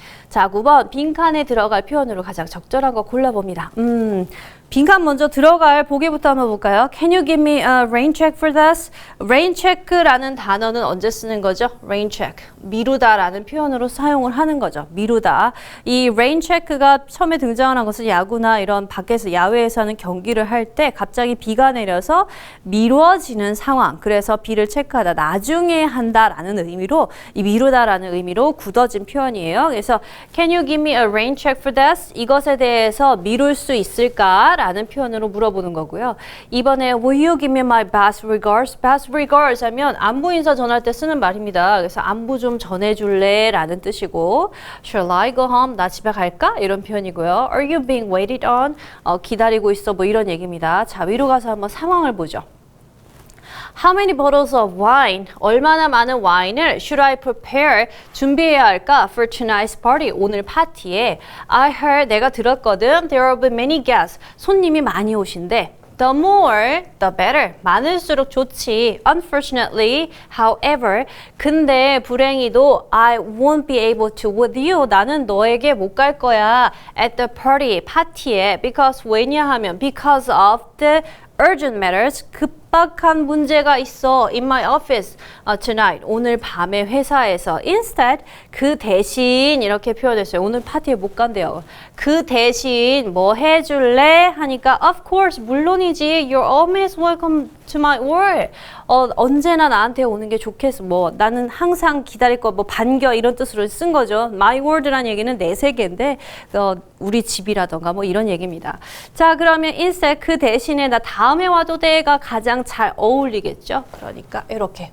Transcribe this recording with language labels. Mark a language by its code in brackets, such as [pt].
[ko] 자, 9번 빈칸에 들어갈 표현으로 가장 적절한 거 골라봅니다. 빈칸 먼저 들어갈 보기부터 한번 볼까요? [en] Can you give me a rain check for this? [ko] rain check라는 단어는 언제 쓰는 거죠? [en] rain check. [ko] 미루다라는 표현으로 사용을 하는 거죠. 미루다. 이 rain check가 처음에 등장하는 것은 야구나 이런 밖에서 야외에서 하는 경기를 할 때 갑자기 비가 내려서 미뤄지는 상황. 그래서 비를 체크하다. 나중에 한다라는 의미로 이 미루다라는 의미로 굳어진 표현이에요. [en] 그래서 Can you give me a rain check for this? [ko] 이것에 대해서 미룰 수 있을까? 라는 표현으로 물어보는 거고요. [en] 이번에 Will you give me my best regards? [ko] best regards 하면 안부 인사 전할 때 쓰는 말입니다. 그래서 안부 좀 전해줄래? 라는 뜻이고 [en] Shall I go home? [ko] 나 집에 갈까? 이런 표현이고요. [en] Are you being waited on? [ko] 기다리고 있어 뭐 이런 얘기입니다. 자, 위로 가서 한번 상황을 보죠. [en] How many bottles of wine? [ko] 얼마나 많은 와인을 [en] should I prepare? [ko] 준비해야 할까? [en] For tonight's party. [ko] 오늘 파티에. [en] I heard, [ko] 내가 들었거든. [en] There will be many guests. [ko] 손님이 많이 오신대. [en] The more, the better. [ko] 많을수록 좋지. [en] Unfortunately, however, [ko] 근데 불행히도 [en] I won't be able to with you. [ko] 나는 너에게 못 갈 거야. [en] At the party, [ko] 파티에. [en] Because [ko] 왜냐하면 [en] because of the urgent matters. [ko] 급박한 문제가 있어. [en] In my office tonight. [ko] 오늘 밤에 회사에서. Instead, 그 대신 이렇게 표현했어요. 오늘 파티에 못 간대요. 그 대신 뭐 해줄래? 하니까 [en] of course, [ko] 물론이지. [en] You're always welcome to my world. [ko] 언제나 나한테 오는 게 좋겠어. 뭐 나는 항상 기다릴 거 뭐 반겨 이런 뜻으로 쓴 거죠. My world라는 얘기는 내 세계인데 우리 집이라던가 뭐 이런 얘기입니다. 자, 그러면 instead 그 대신에 나 다음에 와도 돼가 가장 잘 어울리겠죠. 그러니까 이렇게.